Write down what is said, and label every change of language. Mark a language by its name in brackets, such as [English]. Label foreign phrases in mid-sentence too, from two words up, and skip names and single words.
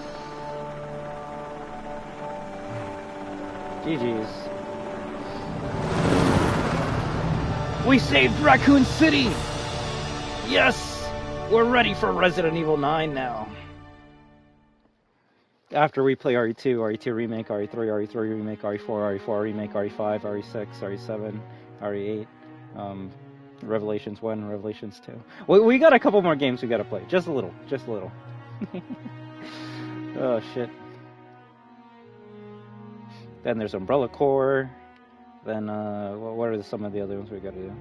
[English] GG's. We saved Raccoon City! Yes! We're ready for Resident Evil 9 now. After we play RE2, RE2 Remake, RE3, RE3 Remake, RE4, RE4 Remake, RE5, RE6, RE7, RE8, Revelations 1, Revelations 2. We got a couple more games we gotta play. Just a little. Just a little. Oh, shit. Then there's Umbrella Corps. Then, what are some of the other ones we gotta do?